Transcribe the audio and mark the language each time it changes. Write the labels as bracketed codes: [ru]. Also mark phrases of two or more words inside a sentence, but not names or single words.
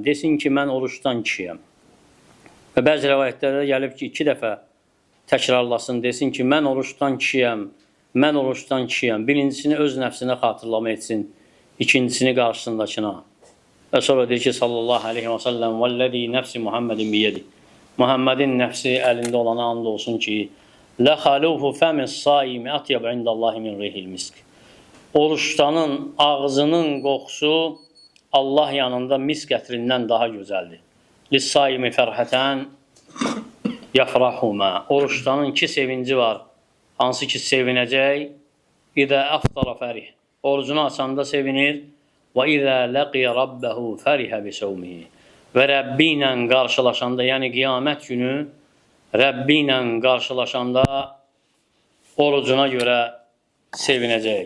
[az] Desin ki, mən oruçdan kişiyəm. Və bəzi rəvayətlərdə gəlib ki, 2 dəfə təkrarlasın, desin ki, mən oruçdan kişiyəm, mən oruçdan kişiyəm. Birincisini öz nəfsinə xatırlama etsin, ikincisini qarşısındakına. Və sonra deyir ki, [ar] صلى الله عليه وسلم، والذي نفس محمد بيده. [az] Muhammedin nəfsi əlində olana and olsun ki, [ar] لَخَلُوفُ فَمِ الصَّائِمِ أَطْيَبُ عِنْدَ اللّٰهِ مِنْ رِيحِ الْمِسْكِ. [az] Oruçtanın ağzının qoxusu Allah yanında misk ətrindən daha gözəldir. [ar] لِلصَّائِمِ فَرْحَةً يَفْرَحُمَا. [az] Oruçtanın iki sevinci var. Hansı ki sevinəcək? [ar] إذا أفطر فرح. [az] Orucunu açanda sevinir. Və [ar] إذا لقي ربه فرح بصومه. [az] Və Rəbbi ilə qarşılaşanda, yəni qiyamət günü Rəbbi ilə qarşılaşanda orucuna görə sevinəcək.